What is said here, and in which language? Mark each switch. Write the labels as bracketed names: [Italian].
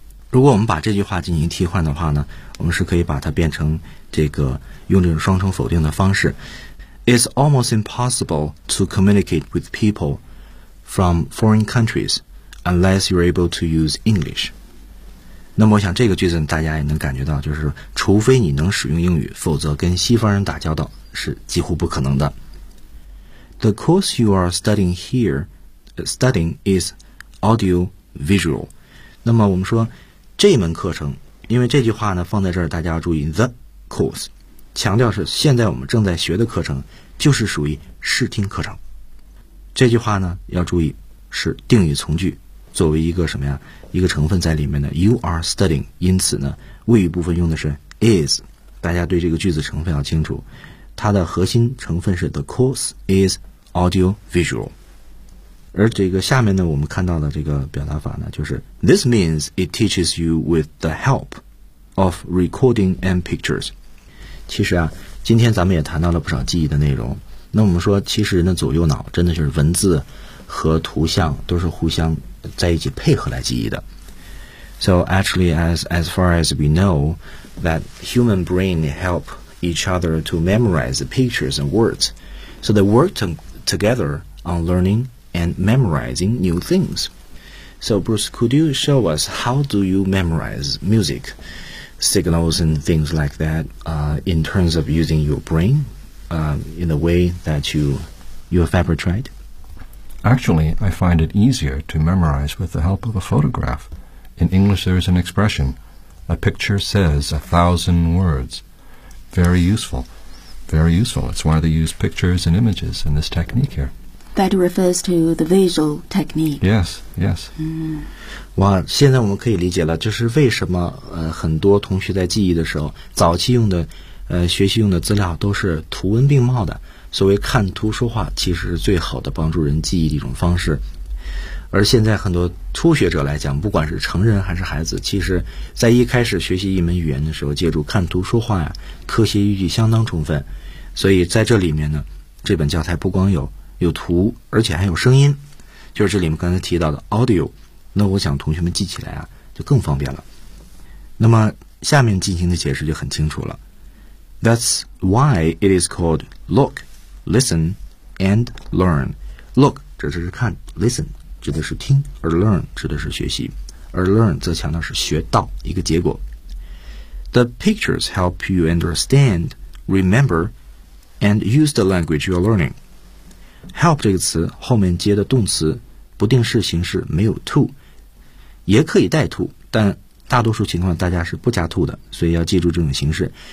[Chinese] 如果我们把这句话进行替换的话呢，我们是可以把它变成这个用这种双重否定的方式 ： [English] It's almost impossible to communicate with people from foreign countries unless you're able to use English。 [Chinese] 那么我想这个句子大家也能感觉到，就是除非你能使用英语，否则跟西方人打交道是几乎不可能的。 [English] The course you are studying here, studying is audio visual。 [Chinese] 那么我们说这门课程，因为这句话呢放在这儿，大家要注意 [English] the course， [Chinese] 强调是现在我们正在学的课程，就是属于视听课程。这句话呢要注意是定语从句，作为一个什么呀，一个成分在里面的 [English] you are studying， [Chinese] 因此呢谓语部分用的是 is， 大家对这个句子成分要清楚，它的核心成分是 [English] the course is audio visual。 [Chinese] 而这个下面呢我们看到的这个表达法呢，就是 [English] this means it teaches you with the help of recording and pictures。 [Chinese] 其实啊，今天咱们也谈到了不少记忆的内容，那我们说其实人的左右脑真的就是文字和图像都是互相在一起配合来记忆的。 [English] So actually as far as we know that human brain help each other to memorize the pictures and words. So they work together on learning and memorizing new things. So Bruce, could you show us how do you memorize music signals and things like that, in terms of using your brain, in the way that you have ever tried? Actually, I find it easier to memorize with the help of a photograph. In English, there is an expression, a picture says 1,000 words. Very useful. Very useful. That's why they use pictures and images in this technique here. That refers to the visual technique. Yes, yes. [Chinese] 哇，现在我们可以理解了，就是为什么很多同学在记忆的时候，早期用的学习用的资料都是图文并茂的。所谓看图说话，其实是最好的帮助人记忆的一种方式。而现在很多初学者来讲，不管是成人还是孩子，其实在一开始学习一门语言的时候，借助看图说话呀，科学依据相当充分。所以在这里面呢，这本教材不光有图，而且还有声音，就是这里面刚才提到的 audio。那我想同学们记起来啊就更方便了。那么下面进行的解释就很清楚了， [English] That's why it is called look, listen, and learn. [Chinese] Look 指的是看， listen 指的是听，而 learn 指的是学习，而 learn 则强调是学到一个结果。 [English] The pictures help you understand, remember, and use the language you're learning. [Chinese] Help 这个词后面接的动词不定式形式没有 to， 也可以带 to， 但大多数情况大家是不加 to 的，所以要记住这种形式。